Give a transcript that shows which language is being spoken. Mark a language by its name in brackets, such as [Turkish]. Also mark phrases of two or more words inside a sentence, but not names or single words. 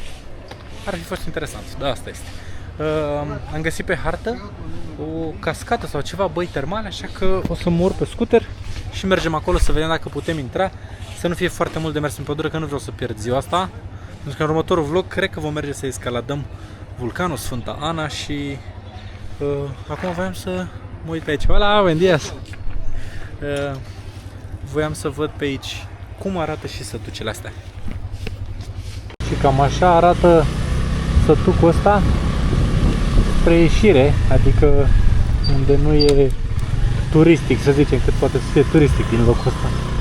[Romanian] Ar fi fost interesant, da, asta este. Am găsit pe hartă o cascadă sau ceva băi termale, așa că o să mă urc pe scooter și mergem acolo să vedem dacă putem intra. Să nu fie foarte mult de mers în pădure, că nu vreau să pierd ziua asta. Pentru că în următorul vlog cred că vom merge să escaladăm vulcanul Sfânta Ana și acum voiam să mă uit pe aici. [Spanish] Hola, buen días! [Romanian] Voiam să văd pe aici cum arată și sătucile astea. Și cam așa arată sătucul ăsta spre ieșire, adică unde nu e turistic, să zicem, cât poate să fie turistic din locul ăsta.